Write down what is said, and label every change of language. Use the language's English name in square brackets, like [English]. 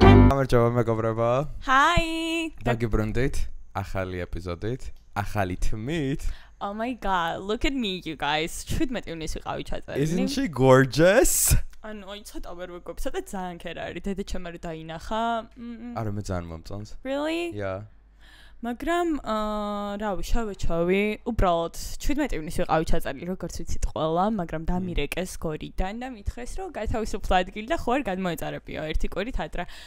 [Georgian] გამარჯობა მეგობრებო. [English] Hi. [Georgian] დაგიბრუნდით ახალი ეპიზოდით, ახალი თმით. [English] Oh my god, look at me you guys. [Georgian] 17 ივნის ვიყავი ჩაწერილი. [English] Isn't she gorgeous? [Georgian] ანუ აი ცოტა ვერ ვეგობ, ცოტა ძალიან ქერა არის. დედა ჩემი რო დაინახა. არა მე ძალიან მომწონს. [English] Really? Yeah. [Georgian] მაგრამ რავი, შავი, უბრალოდ 17 ივნის ვიყავი ჩაწერილი, როგორც ვიცით ყველა, მაგრამ დამირეკეს გორიდან და მითხრეს, რომ გათავისუფლო ადგილი და ხო არ გადმოეწარებიო ერთი კვირით ადრე.